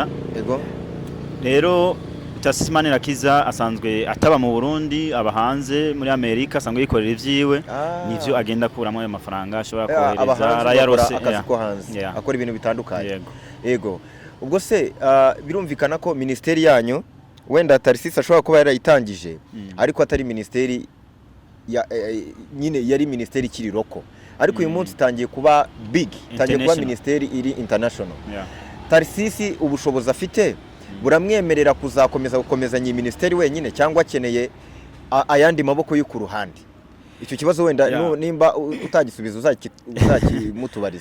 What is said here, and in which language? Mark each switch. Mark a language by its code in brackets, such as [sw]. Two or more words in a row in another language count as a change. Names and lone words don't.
[rn] yego rero Tarasisi Manirakiza asanzwe ataba mu Burundi aba hanze muri Amerika asanzwe yikorera ivyiwe nivyo agenda kuramo ayo mafaranga ashobora kohereza arayarose [rw] akazi ko hanze akora ibintu bitandukanye yego ubwo se birumvikana ko ministeri yanyu wenda Tarasisi ashobora kuba yarayitangije ariko atari ministeri nyine yari ministeri kiri roko ariko uyu munsi tangiye kuba big tangiye kuba ministeri iri international Tarasisi ubushobozi afite buramwemerera kuzakomeza gukomezanya iyi ministeri wenyine cyangwa akeneye ayandi maboko yo ku ruhande icyo kibazo wenda nimba utagisubiza uzakimutubariza